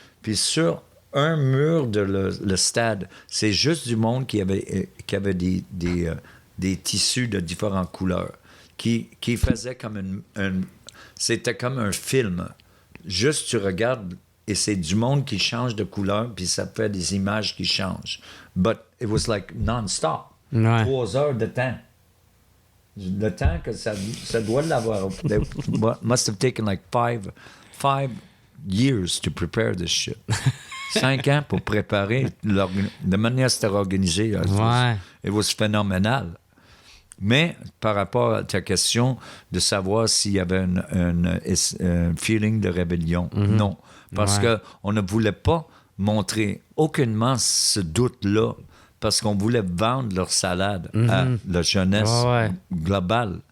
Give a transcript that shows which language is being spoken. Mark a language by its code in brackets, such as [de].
[fr] Puis sur un mur de le stade, c'est juste du monde qui avait des tissus de différentes couleurs, qui faisaient comme c'était comme un film. Juste, tu regardes, et c'est du monde qui change de couleur, puis ça fait des images qui changent. [en] But it was like non-stop. [fr] Ouais. 3 heures de temps. Le temps que ça doit l'avoir. [en] Must have taken like 5 years to prepare this shit. [fr] 5 ans pour préparer de manière c'était organisé. Ouais. [en] It was phénoménal. [fr] Mais par rapport à ta question de savoir s'il y avait un feeling de rébellion, non. Parce qu'on ne voulait pas montrer aucunement ce doute-là, parce qu'on voulait vendre leur salade à la jeunesse globale.